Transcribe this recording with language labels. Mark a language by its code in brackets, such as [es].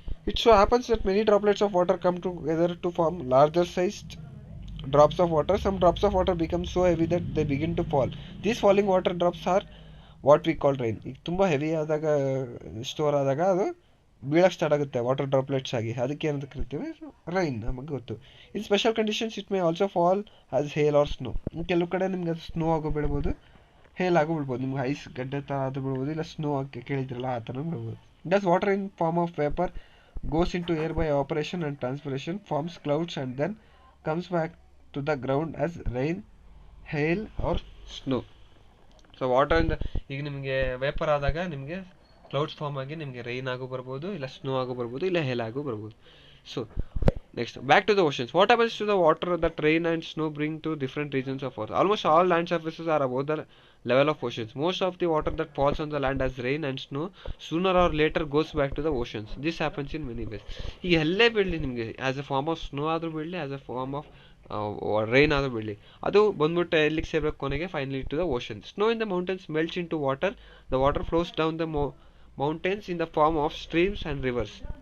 [en] It so happens that many droplets of water come together to form larger sized drops of water. Some drops of water become so heavy that they begin to fall. These falling water drops are what we call rain. [kn] ಈಗ ತುಂಬ heavy ಆದಾಗ, store ಆದಾಗ ಅದು ಬೀಳಕ್ಕೆ start ಆಗುತ್ತೆ water droplets ಆಗಿ, ಅದಕ್ಕೆ ಏನಂತ ಕರಿತೀವಿ, ರೈನ್, ನಮಗೆ ಗೊತ್ತು. [en] In special conditions it may also fall as hail or snow. [kn] ಕೆಲವು ಕಡೆ ನಿಮ್ಗೆ ಅದು ಸ್ನೋ ಆಗೋ ಬೀಳ್ಬೋದು, ಹೇಲ್ ಆಗೋ ಬೀಳ್ಬೋದು, ನಿಮ್ಗೆ ಐಸ್ ಗಡ್ಡೆ ಥರ ಅದು ಬೀಳ್ಬೋದು, ಇಲ್ಲ ಸ್ನೋ ಆಗಿ ಕೇಳಿದ್ರಲ್ಲ ಆ ಥರ ಬೀಳ್ಬೋದು. [en] Thus water in form of vapour goes into air by evaporation and transpiration, forms clouds and then comes back to the ground as rain, hail or snow. [kn] So ವಾಟರಿಂದ ಈಗ ನಿಮಗೆ ವೇಪರ್ ಆದಾಗ ನಿಮಗೆ ಕ್ಲೌಡ್ಸ್ ಫಾರ್ಮ್ ಆಗಿ ನಿಮಗೆ ರೈನ್ ಆಗೋ ಬರ್ಬೋದು, ಇಲ್ಲ snow ಆಗೋ ಬರ್ಬೋದು, ಇಲ್ಲ ಹೇಲ್ ಆಗೋ ಬರ್ಬೋದು. [en] So next, back to the oceans. What happens to the water that rain and snow bring to different regions of earth? Almost all land surfaces are above the level of oceans. Most of the water that falls on the land as rain and snow sooner or later goes back to the oceans. This happens in many ways. [kn] ಈಗ ಎಲ್ಲೇ ಬೀಳಲಿ ನಿಮಗೆ, [en] as a form of snow [kn] ಆದರೂ ಬೀಳಲಿ, [en] as a form of rain [kn] ಆದರೂ ಬೀಳಲಿ, ಅದು ಬಂದ್ಬಿಟ್ಟು ಎಲ್ಲಿಗೆ ಸೇರ್ಬೇಕು ಕೊನೆಗೆ, [en] Finally to the ocean. Snow in the mountains melts into water. The water flows down the mountains in the form of streams and rivers.